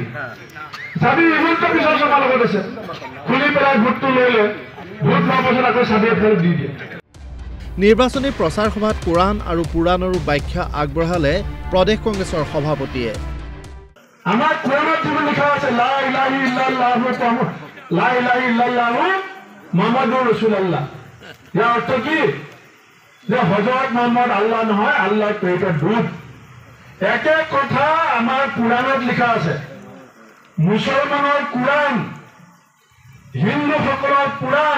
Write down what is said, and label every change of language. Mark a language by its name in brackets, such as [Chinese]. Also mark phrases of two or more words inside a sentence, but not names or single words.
[Assamese] চাবি হিমন্ত বিশ্ব শৰ্মাৰ লগত আছে। খুলি পেলাই ভোটটো লৈ লয়, ভোট লোৱাৰ পাছত আকৌ চাবি এফালে দি দিয়ে। নিৰ্বাচনী প্ৰচাৰ সভাত কোৰাণ আৰু পুৰাণৰো ব্যাখ্যা আগবঢ়ালে প্ৰদেশ কংগ্ৰেছৰ সভাপতিয়ে। আমাৰ কোৰাণত যিবোৰ লিখা আছে [Arabic] لا إله إلا الله لا إله إلا الله محمد رسول الله. [Assamese] ইয়াৰ অৰ্থ কি? যে হযৰত মুহাম্মদ আল্লাহ নহয়, আল্লাহৰ প্ৰেৰিত দূত। একে কথা আমাৰ পুৰাণত লিখা আছে। মুছলমানৰ কোৰাণ, হিন্দুসকলৰ পুৰাণ।